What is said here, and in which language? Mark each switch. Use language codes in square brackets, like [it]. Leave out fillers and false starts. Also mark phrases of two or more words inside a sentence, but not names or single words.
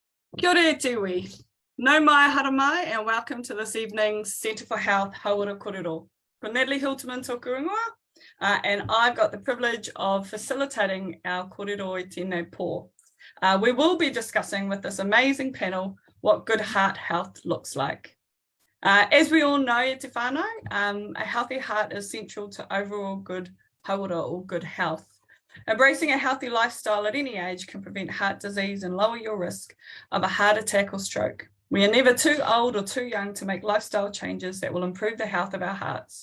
[mi] Kia ora e tiwi. Nau mai haramai [en] and welcome to this evening's Centre for Health Hauora Korero. [mi] Ko Natalie Hilterman tōku ingoa, [en] and I've got the privilege of facilitating our [mi] Korero i tēnei pō. [en] We will be discussing with this amazing panel what good heart health looks like. As we all know, [mi] e te whānau, [en] a healthy heart is central to overall good hauora or good health. Embracing a healthy lifestyle at any age can prevent heart disease and lower your risk of a heart attack or stroke. We are never too old or too young to make lifestyle changes that will improve the health of our hearts.